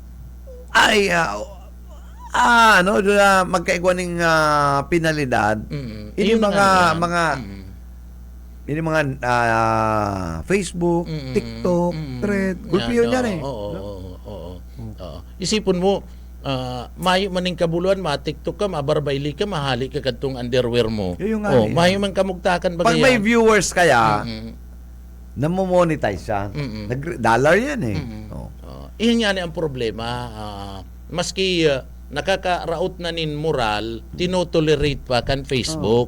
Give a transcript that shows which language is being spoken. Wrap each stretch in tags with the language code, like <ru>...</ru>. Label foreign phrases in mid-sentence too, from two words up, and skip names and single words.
<bik>ay magkaigwaning penalidad. Ini</bik> <tl>Yun na nga yan.</tl> <bik>Ini mga Facebook, TikTok, Thread, gulpi yun yan eh. Oo. Isipon mo, mayo maning kabuluan, ma-TikTok ka, mabarbayli ka, mahali ka kadtong underwear mo.</bik> <tl>Yun nga eh.</tl> <bik>Mayo man kamugtakan ba</bik> <tl>Pag may viewers kaya, namomonetize siya. Dollar yan eh. Oh. Iyan nga ang problema.</tl> <bik>Maski nakakaraot na nin moral, tinotolerate pa kan Facebook.</bik>